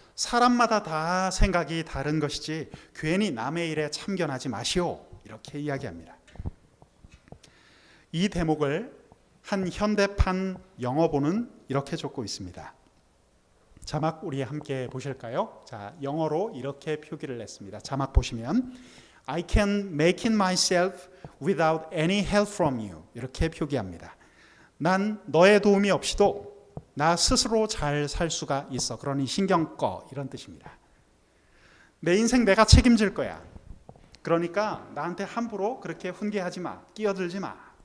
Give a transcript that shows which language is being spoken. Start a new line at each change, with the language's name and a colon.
Korean: 사람마다 다 생각이 다른 것이지 괜히 남의 일에 참견하지 마시오. 이렇게 이야기합니다. 이 대목을 한 현대판 영어본은 이렇게 적고 있습니다. 자막 우리 함께 보실까요? 자, 영어로 이렇게 표기를 했습니다. 자막 보시면
English: I can make it myself without any help from you.
Korean: 이렇게 표기합니다. 난 너의 도움이 없이도 나 스스로 잘 살 수가 있어. 그러니 신경 꺼. 이런 뜻입니다. 내 인생 내가 책임질 거야. 그러니까 나한테 함부로 그렇게 훈계하지 마. 끼어들지 마.